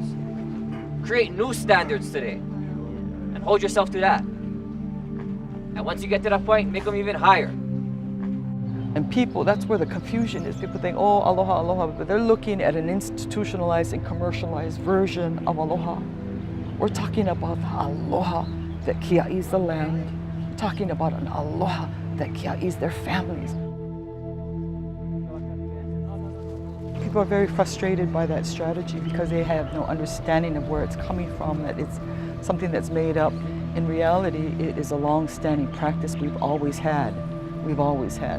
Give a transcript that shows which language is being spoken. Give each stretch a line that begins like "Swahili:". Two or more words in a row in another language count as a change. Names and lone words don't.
English: Create new standards today. And hold yourself to that. And once you get to that point, make them even higher. And people, that's where the confusion is. People think, oh, aloha, aloha, but they're looking at an institutionalized and commercialized version of aloha. We're talking about the aloha that kiaʻis the land. We're talking about an aloha that kiaʻis their families. People are very frustrated by that strategy because they have no understanding of where it's coming from, that it's something that's made up. In reality, it is a long-standing practice we've always had. We've always had.